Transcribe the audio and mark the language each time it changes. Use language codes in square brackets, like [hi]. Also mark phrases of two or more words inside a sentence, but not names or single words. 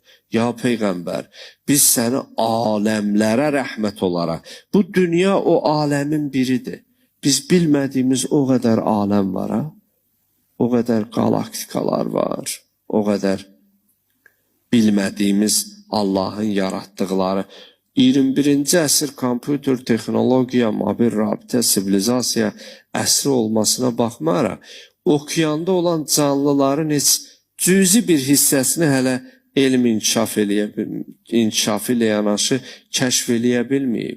[tr] Ya Peygamber, biz seni alemlere rahmet olarak, bu dünya o alemin biridir. Biz bilmediğimiz o kadar alem var ha. O kadar galaktikalar var. O kadar bilmediğimiz Allah'ın yarattıkları. [az] 21. əsr kompüter, texnologiya, mobil rabitə, sivilizasiya əsri olmasına baxmayaraq, okeanda olan canlıların heç cüzi bir hissəsini hələ elm inkişafı ilə yanaşı kəşf eləyə bilməyib.